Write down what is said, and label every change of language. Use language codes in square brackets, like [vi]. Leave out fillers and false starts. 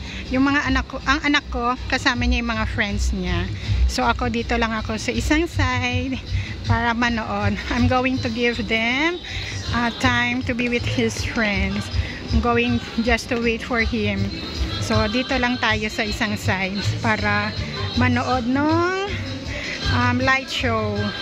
[tl] Yung mga anak ko, ang anak ko, kasama niya yung mga friends niya. So, ako dito lang ako sa isang side para manood. [en] I'm going to give them time to be with his friends. I'm going just to wait for him. [tl] So, dito lang tayo sa isang side para manood ng light show.